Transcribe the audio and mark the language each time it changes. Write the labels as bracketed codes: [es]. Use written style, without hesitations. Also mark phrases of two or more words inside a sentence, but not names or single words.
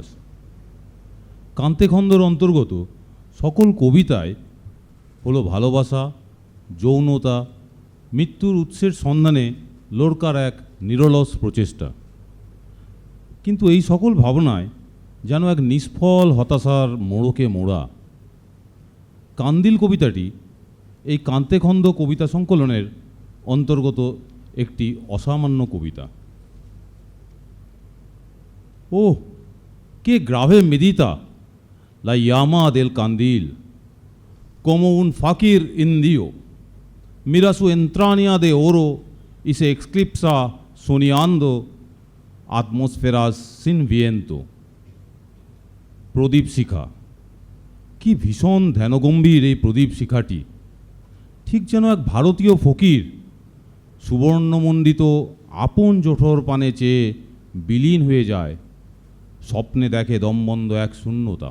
[bn] কান্তে খন্দর অন্তর্গত সকল কবিতায় হলো ভালোবাসা, যৌনতা, মৃত্যুর উৎসের সন্ধানে লোরকার এক নিরলস প্রচেষ্টা। কিন্তু এই সকল ভাবনায় যেন এক নিষ্ফল হতাশার মোড়কে মোড়া। কান্দিল কবিতাটি এই কান্তেখন্দ কবিতা সংকলনের অন্তর্গত একটি অসামান্য কবিতা। [es] Oh, qué grave medita la llama del candil, como un fakir indio, mira su entraña de oro y se eclipsa soñando atmósferas sin viento. [bn] প্রদীপ শিখা, কি ভীষণ ধ্যানগম্ভীর এই প্রদীপ শিখাটি, ঠিক যেন এক ভারতীয় ফকির সুবর্ণমণ্ডিত আপন জঠর পানে চেয়ে বিলীন হয়ে যায়, স্বপ্নে দেখে দমবন্ধ এক শূন্যতা।